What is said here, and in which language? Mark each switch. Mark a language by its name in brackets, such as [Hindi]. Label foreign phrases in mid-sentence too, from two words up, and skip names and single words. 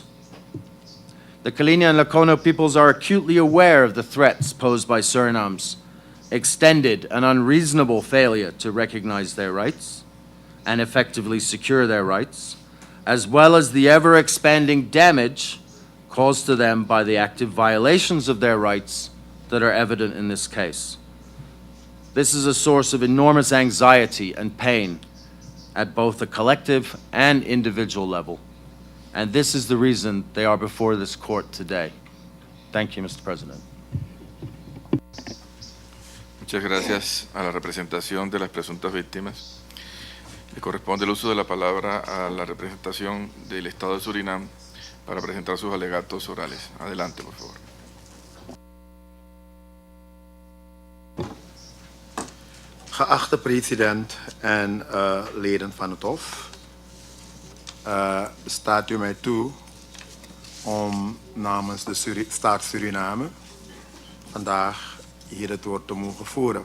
[English] The Kaliña and Lokono peoples are acutely aware of the threats posed by Suriname's extended and unreasonable failure to recognize their rights and effectively secure their rights, as well as the ever-expanding damage caused to them by the active violations of their rights that are evident in this case. This is a source of enormous anxiety and pain at both the collective and individual level, and this is the reason they are before this court today. Thank you, Mr. President. [Spanish] Muchas gracias a la representación de las presuntas víctimas. Le corresponde el uso de la palabra a la representación del Estado de Surinam para presentar sus alegatos orales. Adelante, por favor. [Dutch] Geachte president en leden van het Hof, staat u mij toe om namens de staat Suriname vandaag hier het woord te mogen voeren.